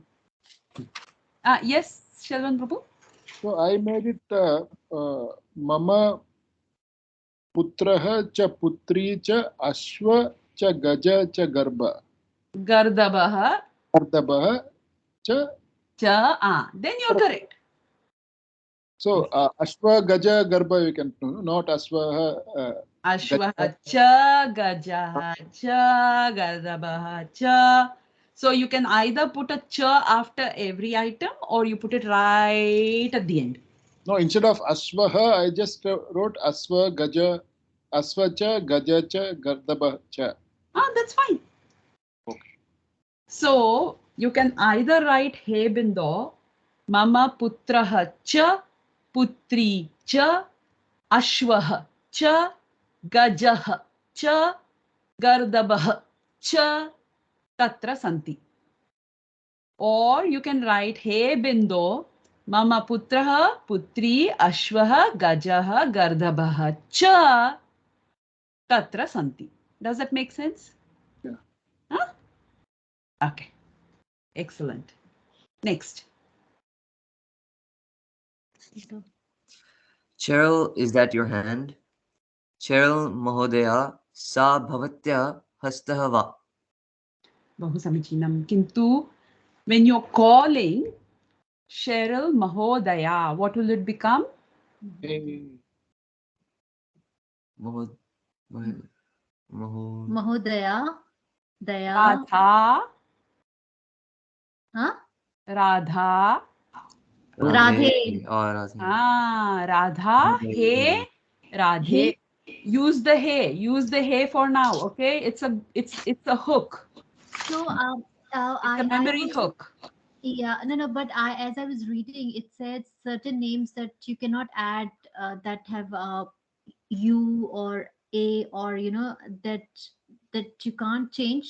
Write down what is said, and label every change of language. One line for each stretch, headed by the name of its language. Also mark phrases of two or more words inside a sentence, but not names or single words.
English: Yes, Shalvan Prabhu. so I made it
Sanskrit: मम पुत्रः च पुत्री च अश्व च गज च गर्भ. गर्दभः. गर्दभ च.
English: Then you're correct. So
Sanskrit: अश्व गज गर्भ
English: you can know, not Ashva.
Sanskrit: अश्वः च गजः च गर्दभः च.
English: So you can either put a cha after every item or you put it right at the end. No, instead of Ashvaha, I just wrote
Sanskrit: अश्व गज, अश्व च गज च गर्दभ च.
English: That's fine. Okay. So you can either write
Sanskrit: हे बिन्दो मम पुत्रः च पुत्री च अश्वः च गजः च गर्दभः च, तत्र सन्ति.
English: Or you can write
Sanskrit: हे बिन्दो मम पुत्रः पुत्री अश्वः गजः गर्दभः च तत्र सन्ति.
English: Does that make sense? Yeah. Huh? Okay. Excellent. Next. Cheryl, is that your hand?
Sanskrit: Cheryl महोदया सः भवत्याः हस्तः वा. बहु समीचीनम्. Kintu,
English: when you're calling Cheryl Mahodaya, what will it become? Hey.
Sanskrit: Mahodaya. Daya. Radha. Huh? Radha. Radhe. Radha. He. Radhe.
English: Use the he. Use the he for now. Okay. It's a hook. So It's a memory hook. Yeah, no, but as I was reading, it said certain names that you cannot add that have U or A or that you can't change.